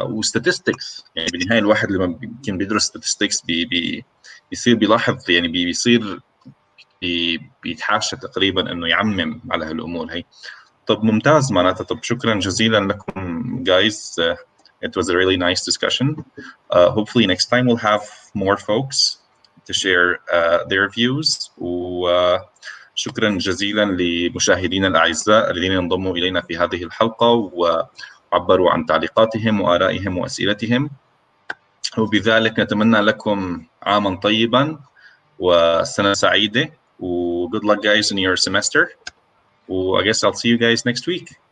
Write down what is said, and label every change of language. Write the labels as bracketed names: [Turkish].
[Arabic] statistics يعني بالنهاية الواحد لما يمكن بيدرس statistics بيصير بيلاحظ، يعني بيصير بيتحاشى تقريبا إنه يعمم على هالأمور هي. طب ممتاز معناتها. طب شكرا جزيلا لكم guys. [English] It was a really nice discussion. Hopefully next time we'll have more folks to share their views. [Arabic] وشكرا جزيلا لمشاهدينا الأعزاء الذين انضموا إلينا في هذه الحلقة وعبروا عن تعليقاتهم وآرائهم وأسئلتهم. وبذلك نتمنى لكم عاما طيبا وسنة سعيدة. [English] Good luck guys in your semester. I guess I'll see you guys next week.